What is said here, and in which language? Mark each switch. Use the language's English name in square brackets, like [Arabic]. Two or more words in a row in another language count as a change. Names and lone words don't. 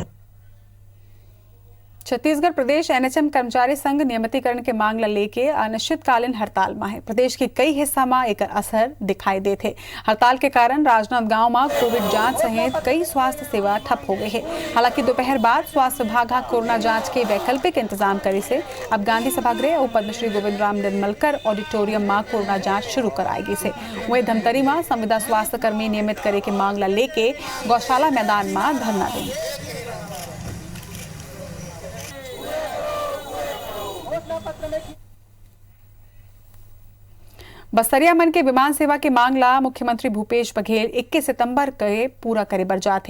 [Chhattisgarhi] छत्तीसगढ़ प्रदेश एनएचएम कर्मचारी संघ नियमितीकरण के मांग ला लेके अनिश्चितकालीन हड़ताल में है। प्रदेश के कई हिस्सा में एक असर दिखाई देते। हड़ताल के कारण राजनांदगांव में कोविड जांच सहित कई स्वास्थ्य सेवा ठप हो गई है। हालांकि दोपहर बाद स्वास्थ्य विभाग कोरोना जांच के वैकल्पिक इंतजाम करे से अब गांधी सभागृह और पद्मश्री गोविंद राम निर्मलकर ऑडिटोरियम में कोरोना जांच शुरू कराएगी से वही धमतरी में संविदा स्वास्थ्य कर्मी नियमित करे के मांग ला लेके गौशाला मैदान में धरना देंगे। बस्तरिया मन के विमान सेवा के मांगला मुख्यमंत्री भूपेश बघेल 21 सितंबर के पूरा करे बर जाते।